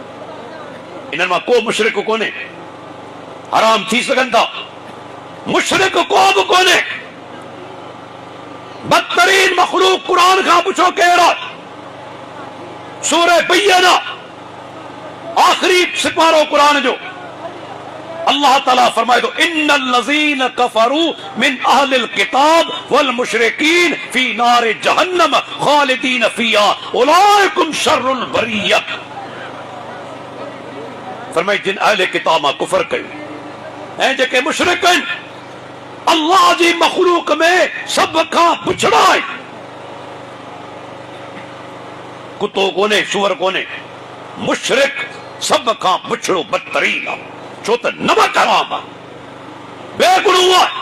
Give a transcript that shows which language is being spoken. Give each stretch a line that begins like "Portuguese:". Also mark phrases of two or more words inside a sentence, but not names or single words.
Sindhi: इन्हनि मां को मुशरिक कोन्हे, हराम थी सघनि था, मुशरिक को बि कोन्हे। बदतरीन मखलूक कुरान खां पुछो केरु आहे? सूरह बय्यना आखिरी सिपारो कुरान जो अल्लाह ताला फरमाए थो
Arabic: إن الذين كفروا من أهل الكتاب والمشركين في نار جهنم خالدين فيها أولئك هم شر البرية.
Sindhi: फरमाए जिन अहले किताब मां कुफर कयो ऐं जेके मुशरिक आहिनि, अल्लाह जी मखलूक में सभ खां पुछड़ा आहे। कुतो कोन्हे, सूअर कोन्हे, मुशरिक सभ खां पुछड़ो बदतरीन आहे, छो त नमक हराम आहे, बेगुणो आहे।